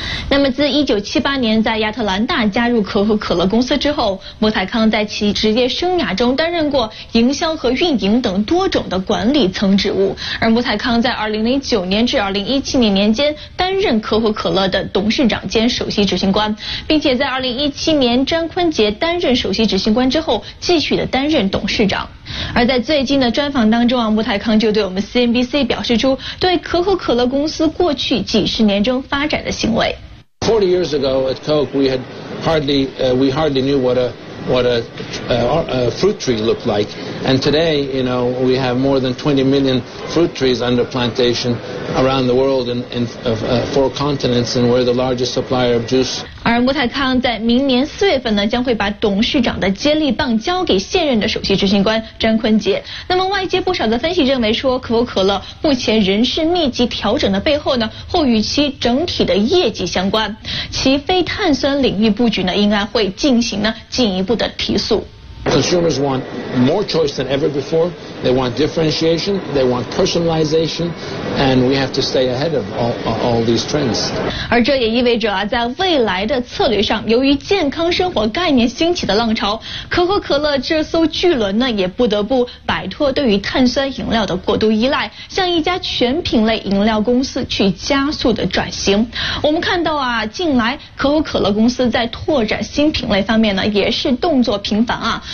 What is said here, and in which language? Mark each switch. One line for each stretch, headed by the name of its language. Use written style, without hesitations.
Chinese: 那么自1978年在亚特兰大加入可口可乐公司之后，穆泰康在其职业生涯中担任过营销和运营等多种的管理层职务，而穆泰康在2009年至2017年年间担任可口可乐的董事长兼首席执行官，并且在2017年詹坤杰担任首席执行官之后继续的担任董事长。而在最近的专访当中啊，穆泰康就对我们 CNBC 表示出对可口可乐公司过去几十年中发展的行为。
English: 40 years ago at Coke we had hardly we hardly knew what a fruit tree looked like, and today you know we have more than 20 million fruit trees under plantation around the world in four continents, and we're the largest supplier of juice.
Chinese: 而穆泰康在明年四月份呢，将会把董事长的接力棒交给现任的首席执行官詹坤杰。那么外界不少的分析认为说，可口可乐目前人事密集调整的背后呢，或与其整体的业绩相关，其非碳酸领域布局呢，应该会进行呢进一步的提速。
English: Consumers want more choice than ever before. They want differentiation. They want personalization. And we have to stay ahead of all these trends.
Chinese: 而这也意味着啊，在未来的策略上，由于健康生活概念兴起的浪潮，可口可乐这艘巨轮呢，也不得不摆脱对于碳酸饮料的过度依赖，向一家全品类饮料公司去加速的转型。我们看到啊，近来可口可乐公司在拓展新品类方面呢，也是动作频繁啊。